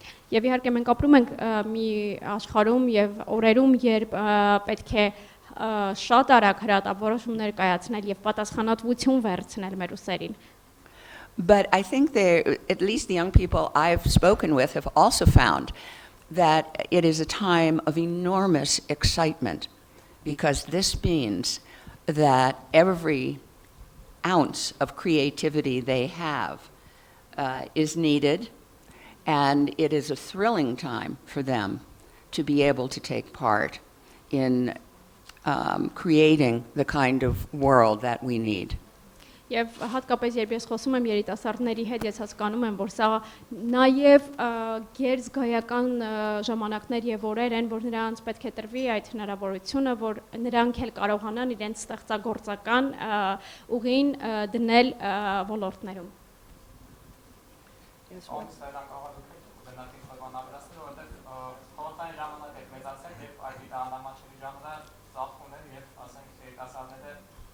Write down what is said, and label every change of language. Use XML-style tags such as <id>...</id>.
<hy>Եվ իհարկե մենք ապրում ենք մի աշխարհում եւ օրերում, երբ պետք է շատ արագ հրատապորոշումներ կայացնել եւ պատասխանատվություն վերցնել մեր ուսերին։</hy> <en>But I think at least the young people I've spoken with have also found that it is a time of enormous excitement because this means that every ounce of creativity they have is needed, and it is a thrilling time for them to be able to take part in creating the kind of world that we need.</en> <hy>Եվ հատկապես երբ ես խոսում եմ երիտասարդների հետ, ես հասկանում եմ, որ սա նաև գերզգայական ժամանակներ եւ օրեր են, որ նրանց պետք է տրվի այդ հնարավորությունը, որ նրանք էլ կարողանան իրենց ստեղծագործական ուղին դնել ոլորտներում։</hy>